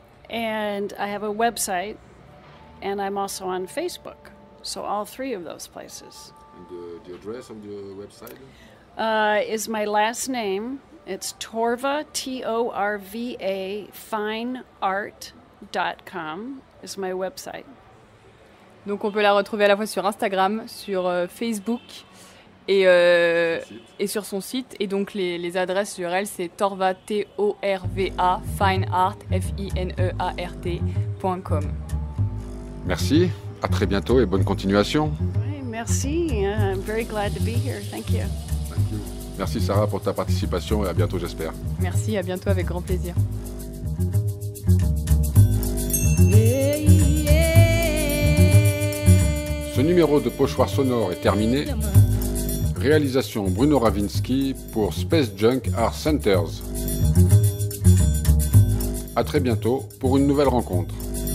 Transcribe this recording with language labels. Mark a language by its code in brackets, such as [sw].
[en] And I have a website, and I'm also on Facebook. So all three of those places. And the address of the website? Is my last name. It's Torva, Torva, fineart.com is my website. [fr] Donc on peut la retrouver à la fois sur Instagram, sur Facebook et sur son site. Et donc les adresses sur elle, c'est Torva, Torva, fineart, fineart.com. Merci, à très bientôt et bonne continuation. Oui, merci, [en] I'm very glad to be here. Thank you. Thank you. [fr] Merci Sarah pour ta participation et à bientôt j'espère. Merci, à bientôt avec grand plaisir. Ce numéro de Pochoir sonore est terminé. Réalisation Bruno Ravinsky pour Space Junk Art Centers. À très bientôt pour une nouvelle rencontre.